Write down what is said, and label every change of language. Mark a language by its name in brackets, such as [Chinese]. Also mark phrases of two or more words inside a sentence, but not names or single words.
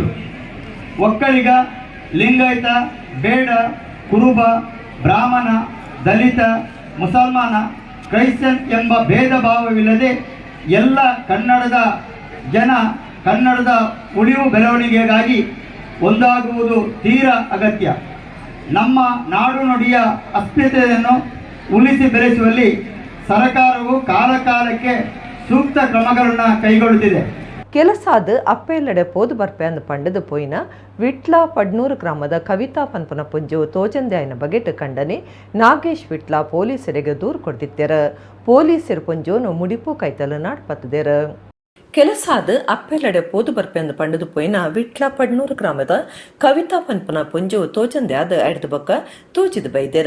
[Kannada] ಒಕ್ಕಲಿಗ, ಲಿಂಗಾಯತ, ಬೇಡ, ಕುರುಬ, ಬ್ರಾಹ್ಮಣ, ದಲಿತ, ಮುಸಲ್ಮಾನ, ಕ್ರೈಸ್ತನ್ ಎಂಬ ಭೇದ ಭಾವವಿಲ್ಲದೆ ಎಲ್ಲ ಕನ್ನಡದ ಜನ ಕನ್ನಡದ ಉಳಿವು ಬೆಳವಣಿಗೆಗಾಗಿ ಒಂದಾಗುವುದು ತೀರಾ ಅಗತ್ಯ. ನಮ್ಮ ನಾಡು ನುಡಿಯ ಅಸ್ಮಿತೆಯನ್ನು ಉಳಿಸಿ ಬೆಳೆಸುವಲ್ಲಿ ಸರ್ಕಾರವು ಕಾಲಕಾಲಕ್ಕೆ ಸೂಕ್ತ ಕ್ರಮಗಳನ್ನು ಕೈಗೊಳ್ಳುತ್ತಿದೆ. [Tulu] ಕೆಲಸಾದ ಅಪ್ಪೆಲ್ಲಡೆ ಪೋದು ಬರ್ಪೆಂದು ಪಂಡದು ಪೋಯಿನ ವಿಟ್ಲ ಪಡ್ನೂರು ಗ್ರಾಮದ ಕವಿತಾ ಪನ್ಪನ ಪುಂಜು ತೋಜಂದ್ಯಾಯನ ಬಗೆಟ್ ಕಂಡನೆ ನಾಗೇಶ್ ವಿಟ್ಲ ಪೊಲೀಸರಿಗೆ ದೂರು ಕೊಡ್ತಿದ್ದೇರ. ಪೊಲೀಸರು ಪುಂಜೋನು ಮುಡಿಪು ಕೈತಲು ನಾಡ್ಪತ್ತಿದ್ದೇರ. ಕೆಲಸಾದ ಅಪ್ಪೆಲ್ಲಡೆ ಪೋದು ಬರ್ಪೆಂದು ಪಂಡದು ಪೋಯಿನ ವಿಟ್ಲ ಪಡ್ನೂರು ಗ್ರಾಮದ ಕವಿತಾ ಪನ್ಪನ ಪುಂಜು ತೋಜಂದ್ಯಾದ ಅಡ್ದು ಬೊಕ್ಕ ತೂಚಿದ ಬೈದೇರ.